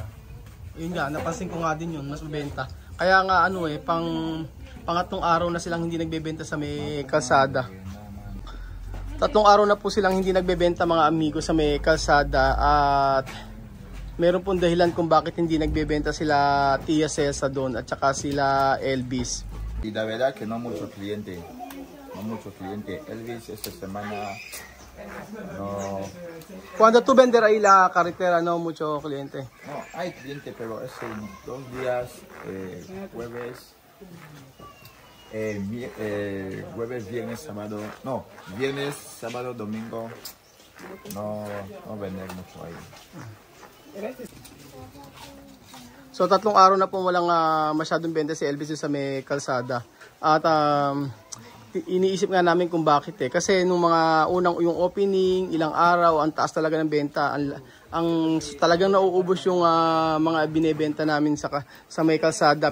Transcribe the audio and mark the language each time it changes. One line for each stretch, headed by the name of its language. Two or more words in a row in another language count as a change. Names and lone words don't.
Filipino: Yun nga, napansin ko nga din yun, mas mabenta. Kaya nga pangatlong araw na silang hindi nagbebenta sa may kalsada. 3 araw na po silang hindi nagbebenta mga amigo sa may kalsada at meron pong dahilan kung bakit hindi nagbebenta sila Tia Celsa doon at saka sila Elvis.
Spanish: Y la verdad que no mucho cliente. No mucho cliente. Elvis esta semana no... Cuando tú vender ahí la carretera, no mucho cliente. No, hay cliente, pero es en 2 días, jueves, jueves, viernes, sábado, no, viernes, sábado, domingo, no vender mucho ahí.
Filipino: So 3 araw na po walang masyadong benta si Elvis sa may kalsada. At iniisip nga namin kung bakit eh. Kasi nung mga yung opening, ilang araw, ang taas talaga ng benta. Ang talagang nauubos yung mga binebenta namin sa may kalsada.